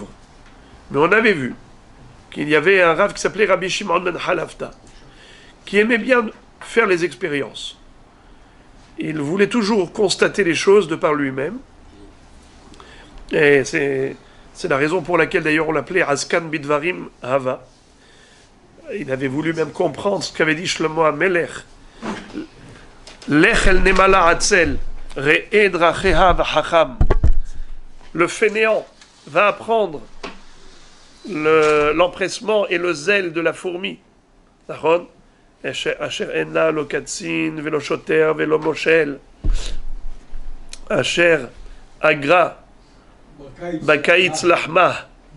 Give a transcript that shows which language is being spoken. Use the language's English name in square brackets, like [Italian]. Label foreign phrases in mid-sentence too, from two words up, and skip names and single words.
[French] Mais on avait vu qu'il y avait un rav qui s'appelait Rabbi Shimon ben Halafta, qui aimait bien faire les expériences. Il voulait toujours constater les choses de par lui-même. Et c'est la raison pour laquelle d'ailleurs on l'appelait [Hebrew] עסקן בדברים היה. [French] Il avait voulu même comprendre ce qu'avait dit Shlomo HaMelech. [Hebrew] לך אל נמלה עצל. [French] Le fainéant va apprendre l'empressement et le zèle de la fourmi. [Hebrew] אשר אין לה קצין ולא שוטר ולא מושל. אשר אגרה בקיץ לחמה.